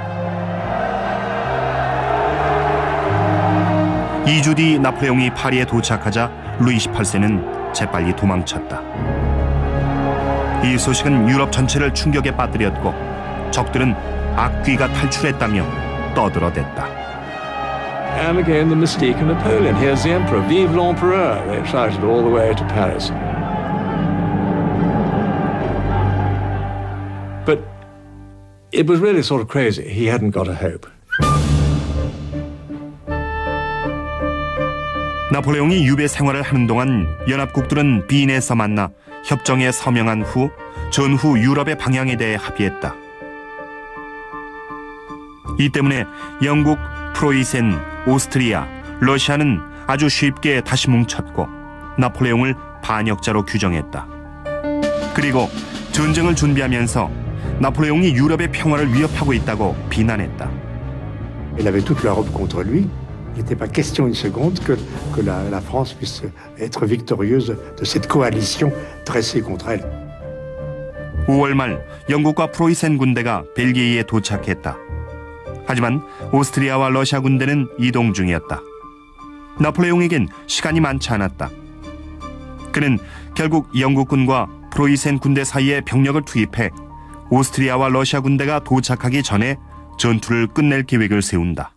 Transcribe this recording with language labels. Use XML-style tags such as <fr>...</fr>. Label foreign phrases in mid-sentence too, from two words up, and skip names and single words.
<ko>2주 뒤 나폴레옹이 파리에 도착하자 루이 18세는 재빨리 도망쳤다. 이 소식은 유럽 전체를 충격에 빠뜨렸고 적들은 악귀가 탈출했다며 떠들어댔다.</ko> <en>And again the mystique of Napoleon. Here's the emperor.</en> <fr>Vive l'empereur!</fr> <en>They shouted all the way to Paris. But it was really sort of crazy. He hadn't got a hope.</en> <ko>나폴레옹이 유배 생활을 하는 동안 연합국들은 빈에서 만나 협정에 서명한 후 전후 유럽의 방향에 대해 합의했다. 이 때문에 영국, 프로이센, 오스트리아, 러시아는 아주 쉽게 다시 뭉쳤고 나폴레옹을 반역자로 규정했다. 그리고 전쟁을 준비하면서 나폴레옹이 유럽의 평화를 위협하고 있다고 비난했다.</ko> <fr>Il avait toute l'Europe contre lui. Il n'était pas question une seconde que la France puisse être victorieuse de cette coalition dressée contre elle.</fr> <ko>5월 말 영국과 프로이센 군대가 벨기에에 도착했다. 하지만 오스트리아와 러시아 군대는 이동 중이었다. 나폴레옹에겐 시간이 많지 않았다. 그는 결국 영국군과 프로이센 군대 사이에 병력을 투입해 오스트리아와 러시아 군대가 도착하기 전에 전투를 끝낼 계획을 세운다.</ko>